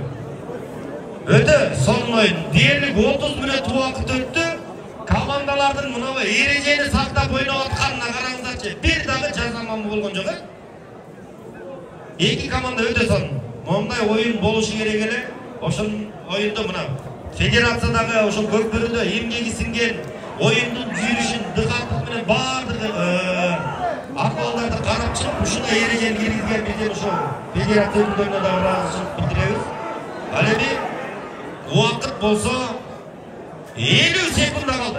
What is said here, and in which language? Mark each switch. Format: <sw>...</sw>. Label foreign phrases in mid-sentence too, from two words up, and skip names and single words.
<ky>Өтө сонун оюн. Дээрлик 30 мүнөт убакыт өттү. Командалардын мынабы эрежени сактап ойноп атканына караңыздарчы. Бир дагы жазалмамы болгон жок, Эки команда өтө сонун. Мондай оюн болушу керек эле. Ошон оюнда мына федерациядагы ошол көкбөрүдө эмгеги сиңген оюндун жүрүшүн дыкаттык менен баардыгы акыбалдарды карап чыгып ушундай эрежени киргизген бизден ошол федерация өкүлдөрүнө да ыраазычылык билдиребиз. Ал эми убакыт болсо 50 секунда калды.</ky>